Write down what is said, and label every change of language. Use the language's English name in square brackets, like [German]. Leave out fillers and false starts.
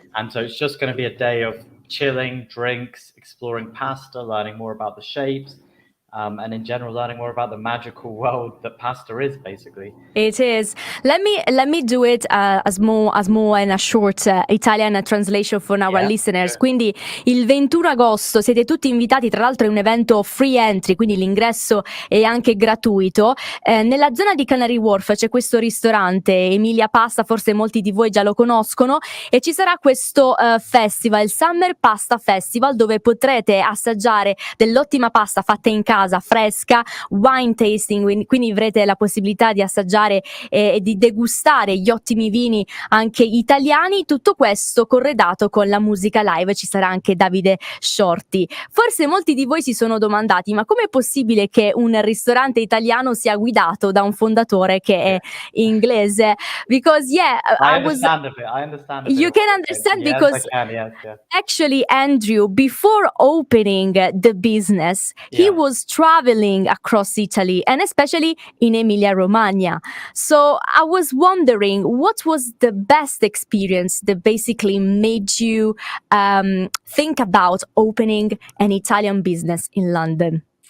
[English] And so it's just going to be a day of chilling, drinks, exploring pasta, learning more about the shapes, and in general learning more about the magical world that pasta is, basically. It is. Let me do it as more in a short Italian translation for our listeners. Sure. [Italian] Quindi il 21 agosto siete tutti invitati, tra l'altro è un evento free entry, quindi l'ingresso è anche gratuito. Nella zona di Canary Wharf c'è questo ristorante, Emilia Pasta, forse molti di voi già lo conoscono, e ci sarà questo festival, il Summer Pasta Festival, dove potrete assaggiare dell'ottima pasta fatta in casa, fresca, wine tasting, quindi avrete la possibilità di assaggiare e di degustare gli ottimi vini anche italiani, tutto questo corredato con la musica live. Ci sarà anche Davide Shorty. Forse molti di voi si sono domandati: ma com'è possibile che un ristorante italiano sia guidato da un fondatore che è inglese? [English] Because I understand a bit. You can understand, yes, because I can, yes. actually, Andrew, before opening the business, he was traveling across Italy, and especially in Emilia-Romagna. So I was wondering, what was the best experience that basically made you think about opening an Italian business in London?